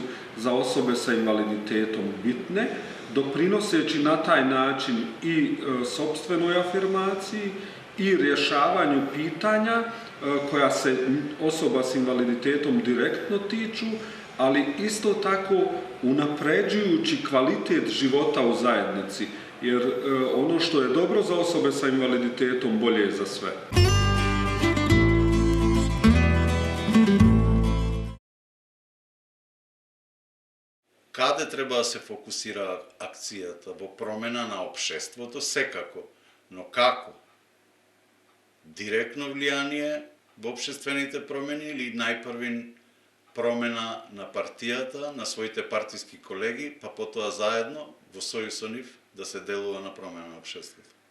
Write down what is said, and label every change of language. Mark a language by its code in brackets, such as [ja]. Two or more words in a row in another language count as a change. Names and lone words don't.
[bs] za osobe sa invaliditetom bitne, doprinoseći na taj način i sopstvenoj afirmaciji i rješavanju pitanja koja se osoba s invaliditetom direktno tiču, ali isto tako unapređujući kvalitet života u zajednici, jer ono što je dobro za osobe sa invaliditetom bolje je za sve. [mk] Каде треба да се фокусира акцијата? Во промена на општеството, секако. Но како? Директно влијание во општествените промени или најпрвин промена на партијата, на своите партиски колеги, па потоа заедно, во сојуз со нив, да се делува на промена на општеството?